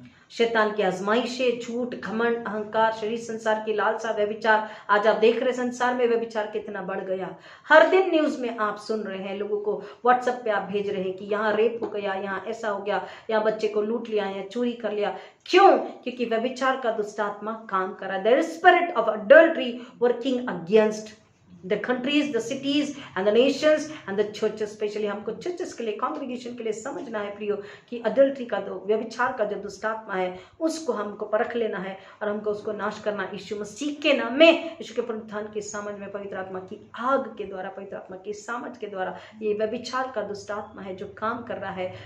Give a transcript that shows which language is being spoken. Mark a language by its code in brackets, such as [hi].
[hi] शैतान की आजमाइशें, झूठ, घमंड, अहंकार, शरीर संसार की लालसा, व्यभिचार। आज आप देख रहे हैं संसार में व्यभिचार कितना बढ़ गया। हर दिन न्यूज में आप सुन रहे हैं, लोगों को व्हाट्सएप पे आप भेज रहे हैं कि यहाँ रेप हो गया, यहाँ ऐसा हो गया, यहाँ बच्चे को लूट लिया, यहाँ चोरी कर लिया। क्यों? क्योंकि व्यभिचार का दुष्ट आत्मा काम कर रहा है। [en] There is spirit of adultery working against the countries, the cities and the nations and the churches। [hi] Specially हमको चर्चेस के लिए, कॉन्ग्रीगेशन के लिए समझना है प्रियो कि अडल्ट्री का, जो व्यभिचार का जो दुष्ट आत्मा है, उसको हमको परख लेना है और हमको उसको नाश करना। यीशु मसीह के नाम में, यीशु के पुनरुत्थान की समझ में, पवित्र आत्मा की आग के द्वारा, पवित्र आत्मा की समझ के द्वारा, ये व्यभिचार का दुष्ट आत्मा है जो काम कर रहा है।